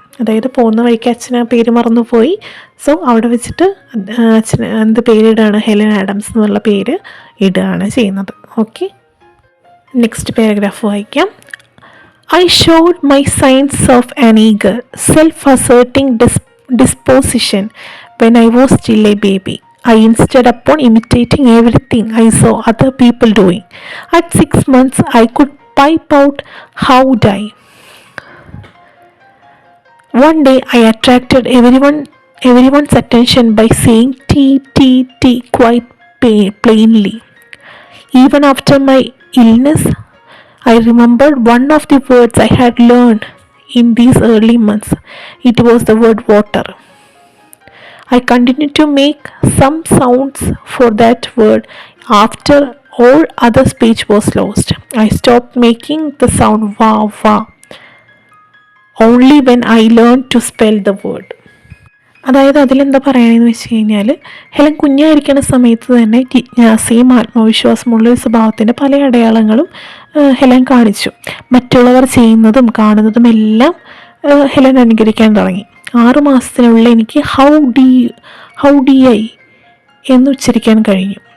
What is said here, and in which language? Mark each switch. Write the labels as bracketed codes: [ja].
[ml] അതായത് പോകുന്ന വഴിക്ക് അച്ഛന് ആ പേര് മറന്നുപോയി. സോ അവിടെ വെച്ചിട്ട് അച്ഛന് എന്ത് പേരിടുകയാണ്, ഹെലൻ ആഡംസ് എന്നുള്ള പേര് ഇടുകയാണ് ചെയ്യുന്നത്. ഓക്കെ, നെക്സ്റ്റ് പാരഗ്രാഫ് വായിക്കാം. [en] I showed my signs of an eager, self-asserting disposition when I was still a baby. I insisted upon imitating everything I saw other people doing. At 6 months, I could pipe out "How die." One day, I attracted everyone's attention by saying "T, T, T" quite plainly. Even after my illness, I remembered one of the words I had learned in these early months. It was the word water. I continued to make some sounds for that word after all other speech was lost. I stopped making the sound "wa wa" only when I learned to spell the word. [ml] അതായത് അതിലെന്താ പറയണമെന്ന് വെച്ച് കഴിഞ്ഞാൽ, Helen കുഞ്ഞായിരിക്കുന്ന സമയത്ത് തന്നെ ജിജ്ഞാസയും ആത്മവിശ്വാസമുള്ളൊരു സ്വഭാവത്തിൻ്റെ പല അടയാളങ്ങളും ഹെലൻ കാണിച്ചു. മറ്റുള്ളവർ ചെയ്യുന്നതും കാണുന്നതും എല്ലാം ഹെലൻ അനുകരിക്കാൻ തുടങ്ങി. 6 മാസത്തിനുള്ളിൽ എനിക്ക് ഹൗ ഡി ഐ എന്ന് ഉച്ചരിക്കാൻ കഴിഞ്ഞു.